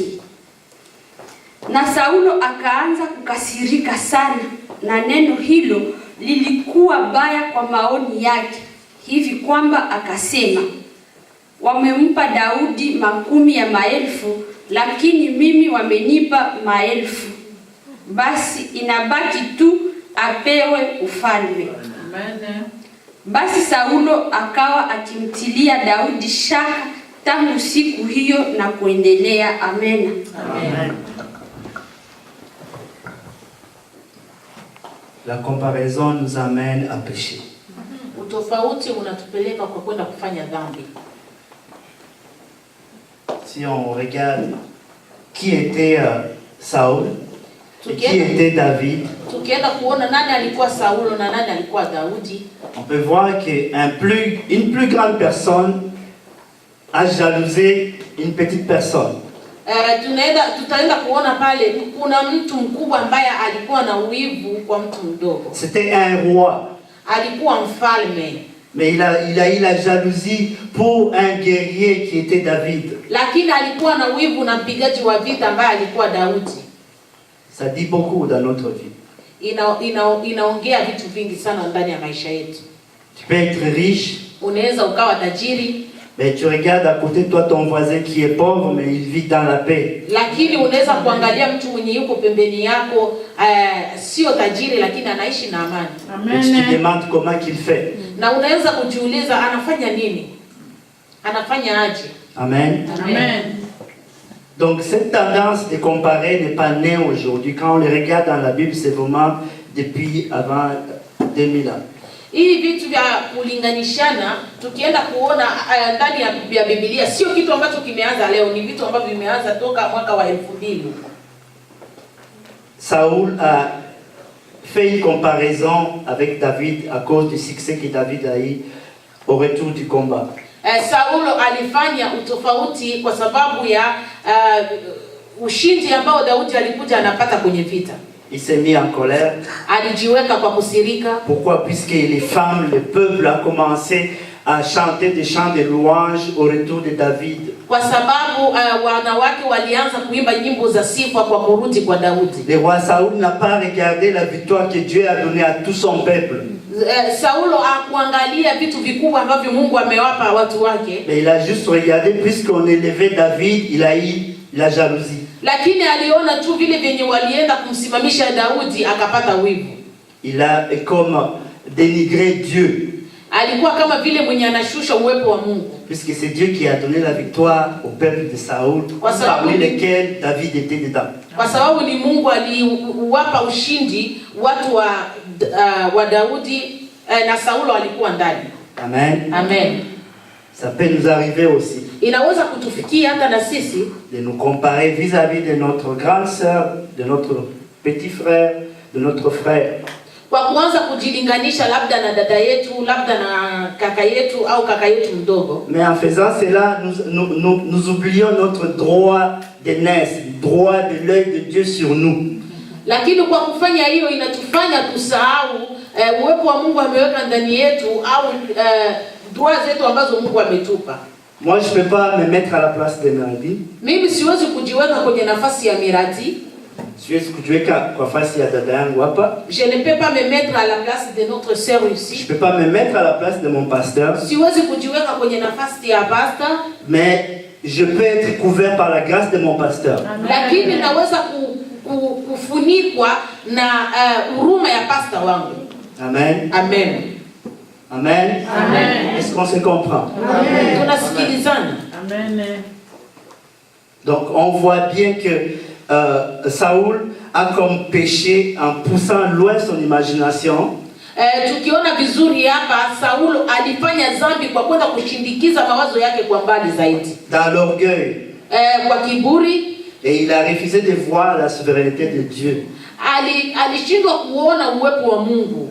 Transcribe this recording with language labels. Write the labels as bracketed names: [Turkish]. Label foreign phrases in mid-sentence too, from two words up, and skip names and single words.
[Swahili] Na Saulo akaanza kukasirika sana, na neno hilo lilikuwa baya kwa maoni yake, hivi kwamba akasema, wamempa Daudi makumi ya maelfu, lakini mimi wamenipa maelfu. Basi inabaki tu apewe ufalme. Amen. Basi Saulo akawa akimtilia Daudi shaka tangu siku hiyo na kuendelea. Amen. Amen. [French] La comparaison nous amène à pécher. [Swahili] Utofauti unatupeleka kwa kwenda kufanya dhambi. [French] Si on regarde qui était Saul et qui était David, [Swahili] tukienda kuona nani alikuwa Saulo na nani alikuwa Daudi, [French] on peut voir qu'une plus grande personne a jalousé une petite personne. [Swahili] Tutaenda kuona pale kuna mtu mkubwa ambaye alikuwa na wivu kwa mtu mdogo. [French] C'était un roi. [Swahili] Alikuwa mfalme. [French] Mais il a eu la jalousie pour un guerrier qui était David. [Swahili] Lakini alikuwa na wivu na mpigaji wa vita ambaye alikuwa Daudi. [French] Ça dit beaucoup dans notre vie. [Swahili] Inaongea vitu vingi sana ndani ya maisha yetu. [French] Tu peux être riche. [Swahili] Unaweza ukawa tajiri. [French] Mais tu regardes à côté de toi ton voisin qui est pauvre, mais il vit dans la paix. [Swahili] Lakini unaweza kuangalia mtu mwenye yuko pembeni yako sio tajiri lakini anaishi na amani. [French] Et tu te demandes comment qu'il fait. [Swahili] Na unaweza kujiuliza anafanya nini? Anafanya aje? Amen. Amen. [French] Donc cette tendance de comparer n'est pas née aujourd'hui. Quand on le regarde dans la Bible, c'est vraiment depuis avant 2000 ans. [Swahili] Hii vitu vya kulinganishana tukienda kuona ndani ya Biblia sio kitu ambacho kimeanza leo, ni vitu ambavyo vimeanza toka mwaka wa 2000. [French] Saul a fait une comparaison avec David à cause du succès que David a eu au retour du combat. [Swahili] Saulo alifanya utofauti kwa sababu ya ushindi ambao Daudi alikuja anapata kwenye vita. [French] Il s'est mis en colère. [Swahili] Alijiweka kwa kusirika. [French] Pourquoi? Puisque les femmes, le peuple a commencé à chanter des chants de louange au retour de David. [Swahili] Kwa sababu wanawake walianza kuimba nyimbo za sifa kwa kurudi kwa Daudi. [French] Le roi Saoul n'a pas regardé la victoire que Dieu a donnée à tout son peuple. [Swahili] Saulo hakuangalia vitu vikubwa ambavyo Mungu amewapa watu wake. [French] Mais il a juste regardé, puisqu'on élevait David, il a eu la jalousie. [Swahili] Lakini aliona tu vile vyenye walienda kumsimamisha Daudi akapata wivu. [French] Il a comme dénigré Dieu. [Swahili] Alikuwa kama vile mwenye anashusha uwepo wa Mungu. [French] Puisque c'est Dieu qui a donné la victoire au peuple de Saoul, parmi lesquels David était dedans. [Swahili] Kwa sababu ni Mungu aliwapa ushindi watu wa Daudi na Saulo alikuwa ndani. Amen. Amen. [French] Ça peut nous arriver aussi. [Swahili] Inaweza kutufikia hata na sisi [French] de nous comparer vis-à-vis de notre grande sœur, de notre petit frère, de notre frère. [Swahili] Kwa kuanza kujilinganisha labda na dada yetu, labda na kaka yetu au kaka yetu mdogo. [French] Mais en faisant cela, nous oublions notre droit d'aînesse, droit de l'œil de Dieu sur nous. [Swahili] Lakini kwa kufanya hiyo inatufanya tusahau uwepo wa Mungu ameweka ndani yetu au droits zetu ambazo Mungu ametupa. [French] Moi, je ne peux pas me mettre à la place de Miradi. [Swahili] Mimi siwezi kujiweka kwenye nafasi ya Miradi. Siwezi kujiweka kwa nafasi ya dada yangu hapa. [French] Je ne peux pas me mettre à la place de notre sœur ici. Je ne peux pas me mettre à la place de mon pasteur. [Swahili] Siwezi kujiweka kwenye nafasi ya pastor. [French] Mais je peux être couvert par la grâce de mon pasteur. [Swahili] Lakini naweza kufunikwa na huruma ya pastor wangu. Amen. Amen. Amen. Amen. [French] Est-ce qu'on se comprend? [Swahili] Amen. Tunasikilizana. Amen. [French] Donc on voit bien que Saoul a comme péché en poussant loin son imagination. [Swahili] Tukiona vizuri hapa Saulo alifanya dhambi kwa kwenda kushindikiza mawazo yake kwa mbali zaidi. [French] Dans l'orgueil. [Swahili] Kwa kiburi. [French] Et il a refusé de voir la souveraineté de Dieu. [Swahili] Alishindwa kuona uwepo wa Mungu.